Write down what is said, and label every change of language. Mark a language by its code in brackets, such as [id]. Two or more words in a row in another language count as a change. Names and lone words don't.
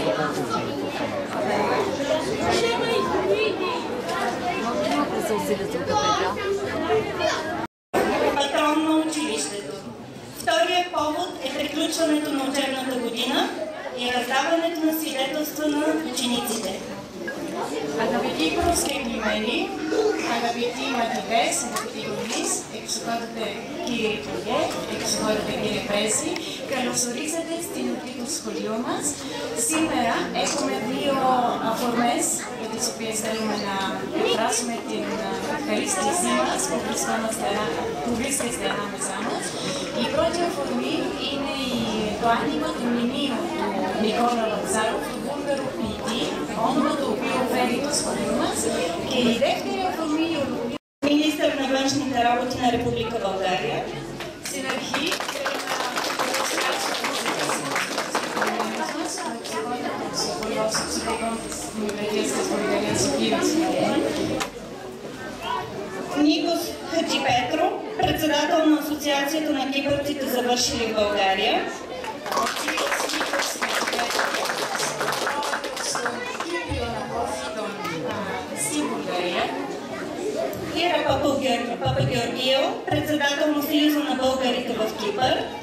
[bg] Може да се усилят от кафедра. Патрон на училището. Вторият повод е приключването на учебната година и раздаването на свидетелства на учениците. [el] Αγαπητοί προσκεκλημένοι, αγαπητοί μαθητές, αγαπητοί γονείς, εξοχότατε κύριε Υπουργέ, εξοχότατε κύριε Πρέσβη, καλωσορίσατε στην ορτή του σχολείου μας. Σήμερα έχουμε δύο αφορμές για τις οποίες θέλουμε να εκφράσουμε την ευχαρίστησή μας που βρίσκεστε ανάμεσά μας. Η πρώτη αφορμή είναι το άνοιγμα του μνημείου του Νικόλα Βατζάροφ, του Βούλγαρου ποιητή, όνομα το οποίο φέρει το σχολείο μας, και η δεύτερη αφορμή η ολοκλήρωση. [bg] Министър на външните работи на Република България. [el] Στην αρχή θέλω να παρουσιάσω τους ψυχολόγους της Βιβλιοθήκης της Βουλγαρίας Σοφίας. [bg] Никос Хаджипетро, председател на Асоциацията на кипърците, завършили в България. Ира Папагеоргиева, председател на Съюза на българите в Кипър.